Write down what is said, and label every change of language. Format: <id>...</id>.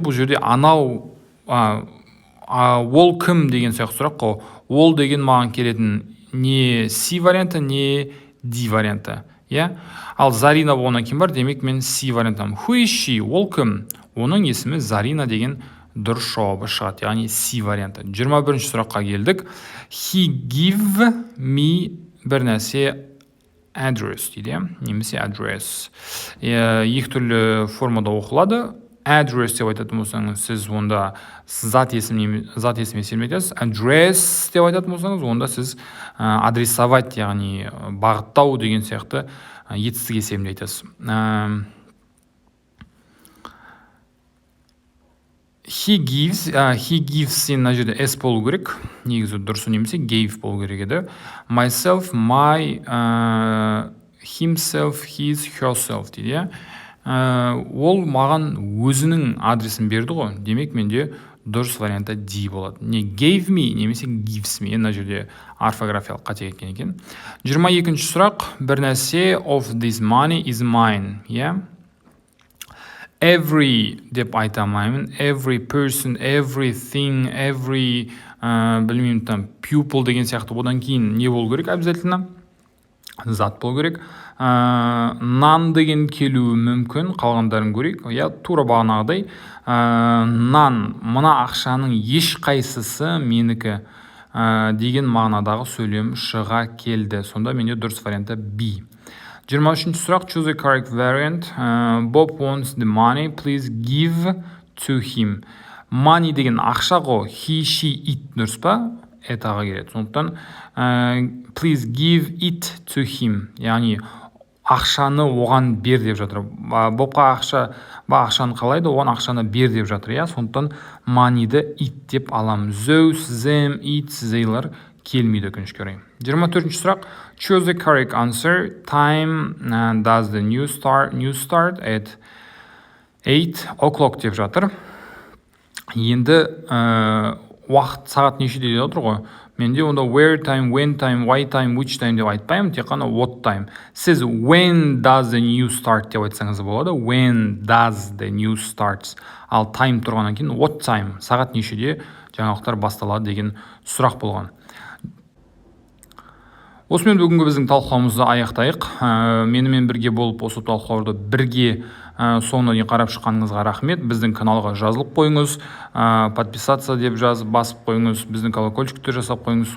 <kk>Бұл жерде анау ол кім деген сияқты сұрақ қой. Ол деген маған келетін не C варианты, не D варианты. Ал Зарина болғаннан кейін бар, демек мен C вариантам.</kk> <en>Who is she?</en> <kk>Ол кім? Оның есімі Зарина деген дұрыс жауабы шығады, яғни C варианты. 21-ші сұраққа келдік.</kk> <en>He give me</en> <kk>бір нәрсе</kk> <en>address</en> <kk>дейді, немесе</kk> <en>address.</en> <kk>Екі түрлі формада оқылады. Address деп айтатын болсаңыз, сіз онда зат есімі есептейсіз. Address деп айтатын болсаңыз, онда сіз адресовать, яғни бағыттау деген сияқты етістік есептейсіз.</kk> <en>He gives</en> <kk>мына жерде S болу керек, негізі дұрысы немесе gave болу керек еді.</kk> <en>Myself, my, himself, his, herself дейді.</en> <kk>Ол маған өзінің адресін берді ғой, демек менде дұрыс варианты D болады. Не</kk> <en>gave me</en> <kk>немесе</kk> <en>gives me,</en> <kk>мына жерде орфографиялық қате кеткен екен. 22-ші сұрақ, бір нәрсе</kk> <en>of this money is mine,</en> <kk>иә. Every деп айта алмаймын.</kk> <en>Every person, everything, every</en> <kk>білмеймін там</kk> <en>pupil</en> <kk>деген сияқты. Одан кейін не болу керек обязательно? Зат болу керек. Нан деген келуі мүмкін, қалғандарын көрейік. Я тура бағанағыдай. Нан, мына ақшаның еш қайсысы менікі деген мағынадағы сөйлем шыға келді. Сонда менде дұрыс варианты B. 23-ші сұрақ,</kk> <en>choose the correct variant. Bob wants the money, please give to him.</en> <kk>Money деген ақша ғой,</kk> <en>he, she, it</en> <kk>дұрыс па? Этаға келеді. Сондықтан</kk> <en>please give it to him.</en> <kk>Яғни ақшаны оған бер деп жатыр. Бобқа ақшаны қалайды, оған ақшаны бер деп жатыр. Сондықтан money-ді it деп алам.</kk> <en>Those, them, it,</en> <kk>theylар келмейді өкінішке орай. 24-ші сұрақ,</kk> <en>choose the correct answer. Time does the news start at 8 o'clock</en> <kk>деп жатыр. Енді уақыт сағат нешеде деп отыр ғой. Менде онда</kk> <en>where time, when time, why time, which time</en> <kk>деп айтпаймын, тек қана</kk> <en>what time.</en> <kk>Сіз</kk> <en>when does the news start</en> <kk>деп айтсаңыз болады.</kk> <en>When does the news starts.</en> <kk>Ал time тұрғаннан кейін</kk> <en>what time,</en> <kk>сағат нешеде жаңалықтар басталады деген сұрақ болған. Осымен бүгінгі біздің талқылауымызды аяқтайық. Менімен бірге болып осы талқылауды бірге соңына дейін қарап шыққаныңызға рахмет. Біздің каналға жазылып қойыңыз, подписаться деп жазып басып қойыңыз, біздің колокольчикті жасап қойыңыз.</kk>